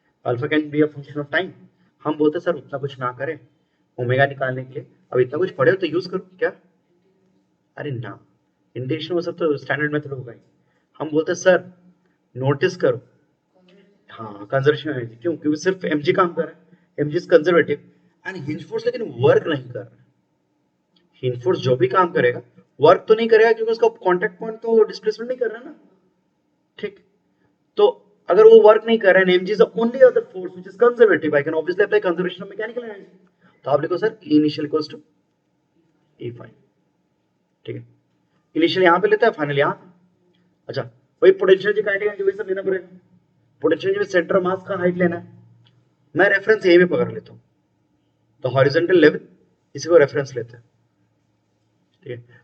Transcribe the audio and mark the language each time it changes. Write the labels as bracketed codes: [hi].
[en] Alpha can be a function of time. [hi] हम बोलते sir उतना कुछ ना करें, ओमेगा निकालने के लिए अब इतना कुछ पढ़े हो तो यूज करो क्या, अरे ना, इंटीग्रेशन वो सब तो स्टैंडर्ड मेथड होगा ही। हम बोलते सर नोटिस करो हाँ कंजर्वेशन एनर्जी, क्यों? क्योंकि सिर्फ mg काम कर रहा है, [en] mg is conservative [hi] and hinge force लेकिन वर्क नहीं कर रहा है। हिंज फोर्स जो भी काम करेगा वर्क तो नहीं करेगा क्योंकि उसका कांटेक्ट पॉइंट तो डिस्प्लेसमेंट नहीं कर रहा है ना, ठीक? तो अगर वो वर्क नहीं कर रहा है, [en] mg is the only other force which is conservative, I can obviously apply conservation of mechanical energy. [hi] तो आप लिखो sir E initial equals to E final, ठीक है? इनिशियल यहाँ पे लेता है, फाइनल यहाँ पे। अच्छा वही पोटेंशियल एनर्जी, काइनेटिक एनर्जी, वही सब लेना पड़ेगा। पोटेंशियल एनर्जी में सेंटर मास का हाइट लेना है, मैं रेफरेंस ए में पकड़ लेता हूँ, तो हॉरिजॉन्टल लेवल इसी को रेफरेंस लेते हैं, ठीक है?